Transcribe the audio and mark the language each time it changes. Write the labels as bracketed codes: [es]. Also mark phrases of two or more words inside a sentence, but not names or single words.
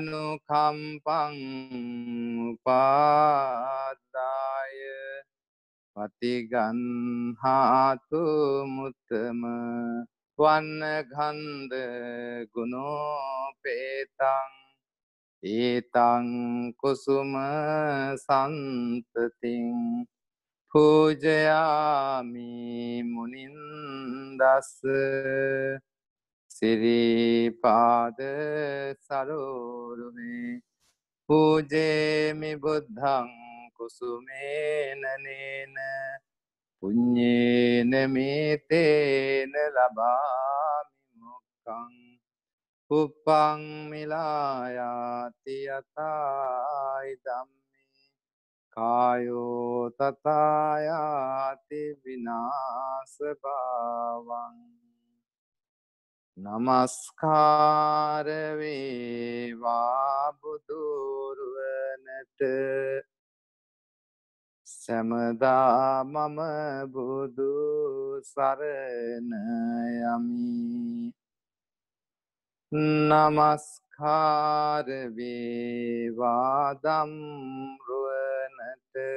[pi] අනුකම්පං උපාදාය පතිගන්හාතු මුත්තම වන්න ගන්ධ ගුණෝපේතං ඒතං කුසුම සන්තතින් පූජයාමි මුනින්දස්ස සිරිපාද සරෝරුහි පූජේමි බුද්ධං කුසුමේනනේන පුඤ්ඤේන මේතේන ලබාමි මොක්ඛං උප්පං මිලායාති යතයි ධම්මේ කායෝ තථායාති විනාශ භාවං [si] නමස්කාර වේවා බුදුරුවනට සමදා මම බුදු සරණ යමි නමස්කාර වේවා ධම්රුවනට